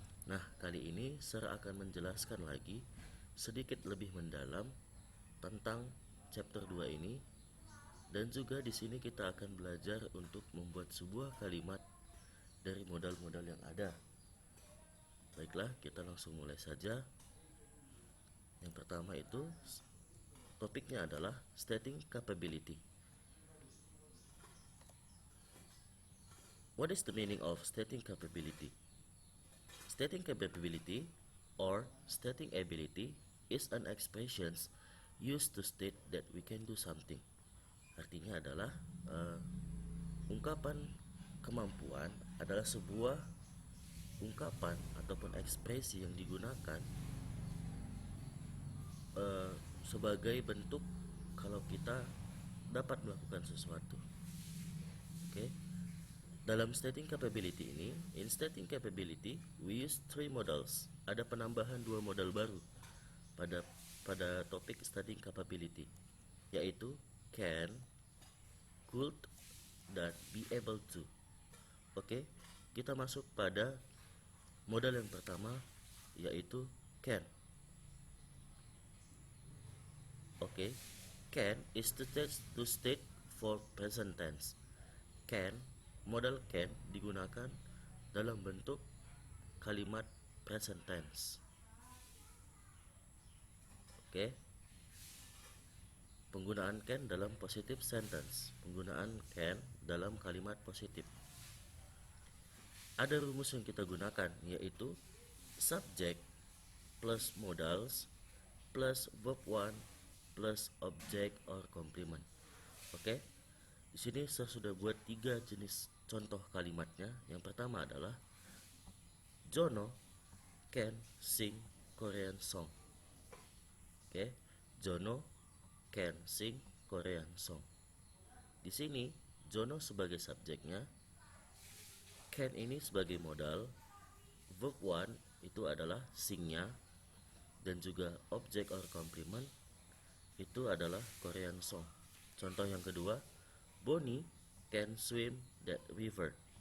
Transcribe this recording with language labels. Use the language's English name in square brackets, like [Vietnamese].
[Indonesian] Nah, kali ini Sir akan menjelaskan lagi sedikit lebih mendalam tentang chapter 2 ini, dan juga di sini kita akan belajar untuk membuat sebuah kalimat dari modal-modal yang ada. Baiklah, kita langsung mulai saja. Yang pertama itu topiknya adalah stating capability. [English] What is the meaning of stating capability? Stating capability or stating ability is an expression used to state that we can do something. [Indonesian] Artinya adalah ungkapan kemampuan adalah sebuah ungkapan ataupun ekspresi yang digunakan sebagai bentuk kalau kita dapat melakukan sesuatu. [English] Oke. [Indonesian] Dalam [English] stating capability [Indonesian] ini, [English] in stating capability, we use three models. [Indonesian] Ada penambahan dua modal baru pada topik stating capability, yaitu can, could, dan be able to. Oke, kita masuk pada modal yang pertama, yaitu can. [English] Oke, can is to state for present tense. [Indonesian] Can, modal can digunakan dalam bentuk kalimat present tense. Oke. Penggunaan can dalam positive sentence. Penggunaan can dalam kalimat positif. Ada rumus yang kita gunakan, yaitu [English] subject plus modals plus verb one plus object or complement. [Indonesian] Oke. Di sini saya sudah buat 3 jenis contoh kalimatnya. Yang pertama adalah [English] Jono can sing Korean song. Oke, Jono can sing Korean song. [Indonesian] Di sini Jono sebagai subjeknya, can ini sebagai modal, verb one itu adalah singnya, dan juga [English] object or complement [Indonesian] itu adalah Korean song. Contoh yang kedua, [English] Bonnie can swim that river.